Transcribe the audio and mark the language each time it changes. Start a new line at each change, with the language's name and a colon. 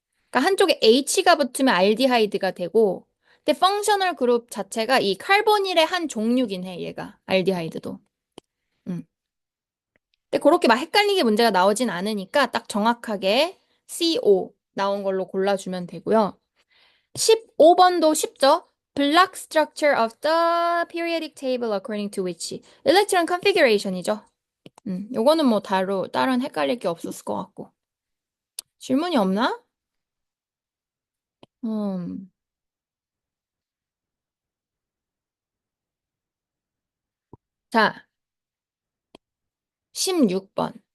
Korean: 그러니까 한쪽에 H가 붙으면 알디하이드가 되고, 근데 펑셔널 그룹 자체가 이 카르보닐의 한 종류긴 해, 얘가. 알디하이드도. 음. 근데 그렇게 막 헷갈리게 문제가 나오진 않으니까 딱 정확하게 CO 나온 걸로 골라주면 되고요. 15번도 쉽죠?
English: Block structure of the periodic table according to which.
Korean: electron configuration이죠. 요거는 뭐 다른 헷갈릴 게 없었을 것 같고. 질문이 없나? 음. 자, 16번.